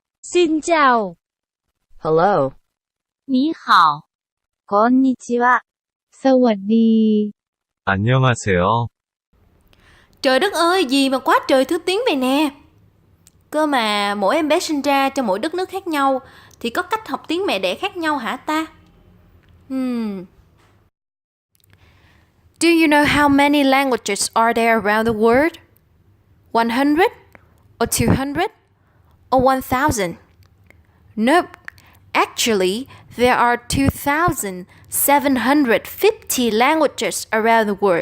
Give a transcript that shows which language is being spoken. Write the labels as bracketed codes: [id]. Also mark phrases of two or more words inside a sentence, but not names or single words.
[vi] Xin chào. [en] Hello. [zh] 你好. [ja] Konnichiwa. [th] สวัสดี. [ko] 안녕하세요. [vi] Trời đất ơi, gì mà quá trời thứ tiếng vậy nè. Cơ mà mỗi em bé sinh ra trong mỗi đất nước khác nhau thì có cách học tiếng mẹ đẻ khác nhau hả ta? [en] Do you know how many languages are there around the world? 100 or 200 or 1000? Nope. Actually, there are 2,750 languages around the world.